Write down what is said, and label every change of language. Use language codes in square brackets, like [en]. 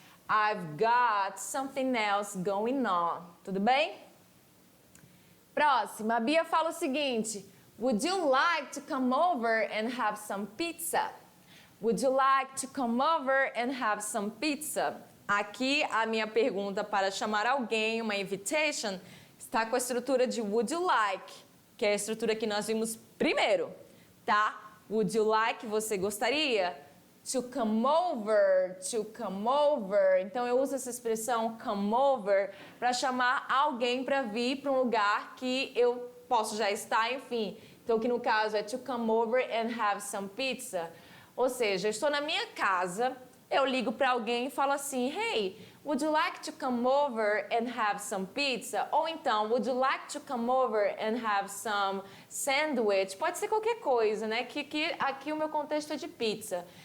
[en] I've got something else going on. [pt] Tudo bem? Próxima, a Bia fala o seguinte: [en] Would you like to come over and have some pizza? Would you like to come over and have some pizza? [pt] Aqui a minha pergunta para chamar alguém, uma invitation, está com a estrutura de [en] would you like, [pt] que é a estrutura que nós vimos primeiro, tá? [en] Would you like, [pt] você gostaria? [en] To come over, to come over. [pt] Então eu uso essa expressão [en] come over [pt] para chamar alguém para vir para um lugar que eu posso já estar, enfim. Então que no caso é [en] to come over and have some pizza. [pt] Ou seja, eu estou na minha casa, eu ligo para alguém e falo assim, [en] hey, would you like to come over and have some pizza? [pt] Ou então, [en] would you like to come over and have some sandwich? [pt] Pode ser qualquer coisa, né? Que aqui o meu contexto é de pizza.